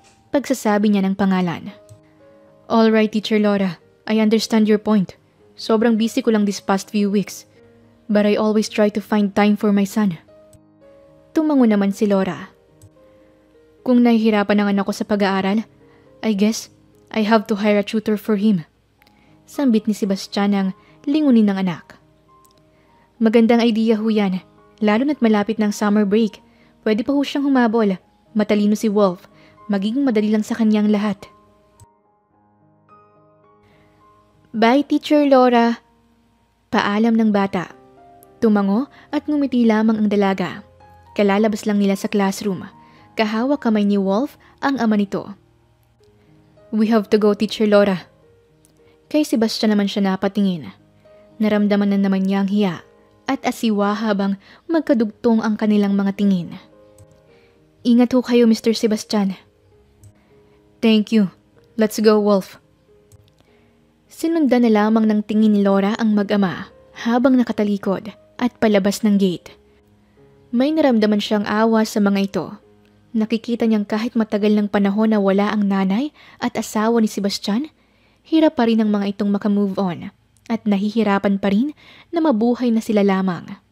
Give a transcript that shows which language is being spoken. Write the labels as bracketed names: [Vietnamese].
[Filipino] Pagsasabi niya ng pangalan. [English] Alright, Teacher Laura, I understand your point. [Filipino] Sobrang busy ko lang [English] these past few weeks. But I always try to find time for my son. [Filipino] Tumango naman si Laura. Kung nahihirapan ang anak ko sa pag-aaral, [English] I guess I have to hire a tutor for him. [Filipino] Sambit ni Sebastian ang lingunin ng anak. Magandang idea ho yan, lalo na't malapit ng summer break. Pwede pa ho siyang humabol. Matalino si Wolf. Magiging madali lang sa kanyang lahat. Bye, Teacher Laura. Paalam ng bata. Tumango at ngumiti lamang ang dalaga. Kalalabas lang nila sa classroom. Kahawak kamay ni Wolf ang ama nito. [English] We have to go, Teacher Laura. [Filipino] Kay Sebastian naman siya napatingin. Naramdaman na naman niya ang hiya at asiwa habang magkadugtong ang kanilang mga tingin. Ingat ho kayo, [English] Mr. Sebastian. Thank you. Let's go, Wolf. [Filipino] Sinundan na lamang ng tingin ni Laura ang mag-ama habang nakatalikod at palabas ng gate. May naramdaman siyang awa sa mga ito. Nakikita niyang kahit matagal ng panahon na wala ang nanay at asawa ni Sebastian, hirap pa rin ang mga itong makamove on at nahihirapan pa rin na mabuhay na sila lamang.